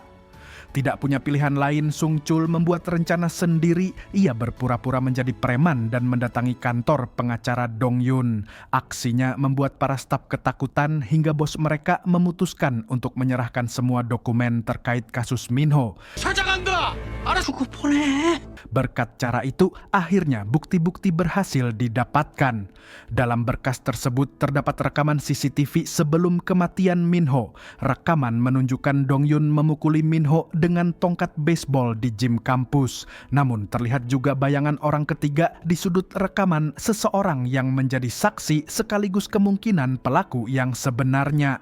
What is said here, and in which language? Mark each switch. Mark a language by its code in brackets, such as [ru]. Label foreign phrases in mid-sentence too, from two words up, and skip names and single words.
[id] Tidak punya pilihan lain, Sung Chul membuat rencana sendiri. Ia berpura-pura menjadi preman dan mendatangi kantor pengacara Dongyun. Aksinya membuat para staf ketakutan hingga bos mereka memutuskan untuk menyerahkan semua dokumen terkait kasus Minho. [ko] 찾아간다! 알아서 보내! [id] Berkat cara itu, akhirnya bukti-bukti berhasil didapatkan. Dalam berkas tersebut terdapat rekaman CCTV sebelum kematian Minho. Rekaman menunjukkan Dongyun memukuli Minho dengan tongkat baseball di gym kampus. Namun terlihat juga bayangan orang ketiga di sudut rekaman, seseorang yang menjadi saksi sekaligus kemungkinan pelaku yang sebenarnya.